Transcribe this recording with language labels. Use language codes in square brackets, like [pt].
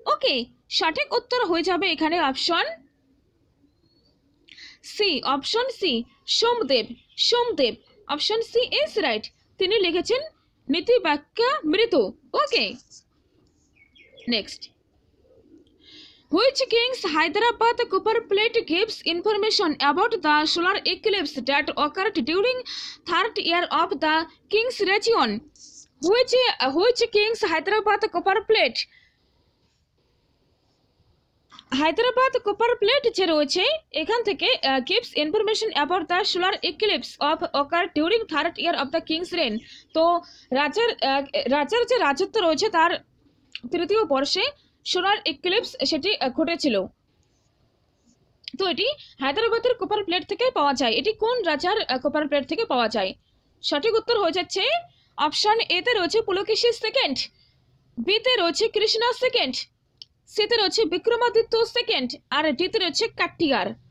[bn] ওকে, সঠিক উত্তর হয়ে যাবে এখানে option C, option C, Somdev. [en] Option C is right. [bn] তিনি লিখেছেন নীতি বাক্যামৃত। [en] Okay, next, which king's Hyderabad copper plate gives information about the solar eclipse that occurred during third year of the king's region? Which king's Hyderabad copper plate? Hyderabad copper plate [bn] যে রয়েছে এখান থেকে [en] gives information about the solar eclipse of occurred during third year of the king's reign। [bn] তো রাজার যে রাজত্ব রয়েছে তার তৃতীয় বর্ষে সোলার ইক্লিপস সেটি ঘটেছিল। তো এটি হায়দ্রাবাদের কপার প্লেট থেকে পাওয়া যায়। এটি কোন রাজার কপার প্লেট থেকে পাওয়া যায়? সঠিক উত্তর হয়ে যাচ্ছে অপশন এ তে রয়েছে পুলকেশী সেকেন্ড, বি তে রয়েছে কৃষ্ণা সেকেন্ড, সি তে রয়েছে বিক্রমাদিত্য সেকেন্ড, আর ডি তে রয়েছে কাট্টিয়ার।